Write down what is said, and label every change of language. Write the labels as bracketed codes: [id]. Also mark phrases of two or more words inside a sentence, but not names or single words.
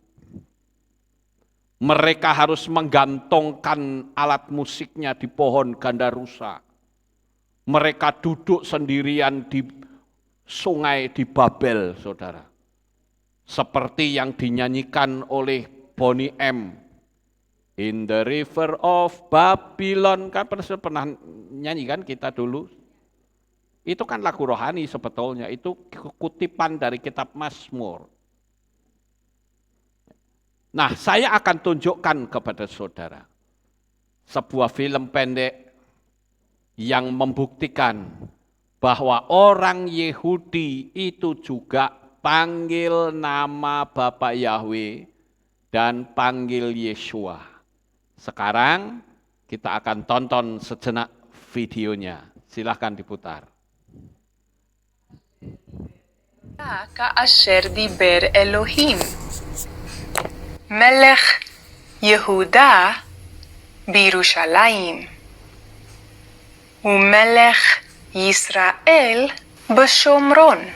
[id] Mereka harus menggantungkan alat musiknya di pohon gandarusa. Mereka duduk sendirian di sungai di Babel, saudara. Seperti yang dinyanyikan oleh Bonnie M. [en] In the river of Babylon, [id] kan pernah nyanyi kan kita dulu. Itu kan lagu rohani sebetulnya, itu kutipan dari kitab Mazmur. Nah, saya akan tunjukkan kepada saudara sebuah film pendek yang membuktikan bahwa orang Yahudi itu juga panggil nama Bapa Yahweh dan panggil Yesua. Sekarang kita akan tonton sejenak videonya. Silahkan diputar. [he] כאשר דיבר אלוהים. מלך יהודה בירושלים, ומלך ישראל בשומרון.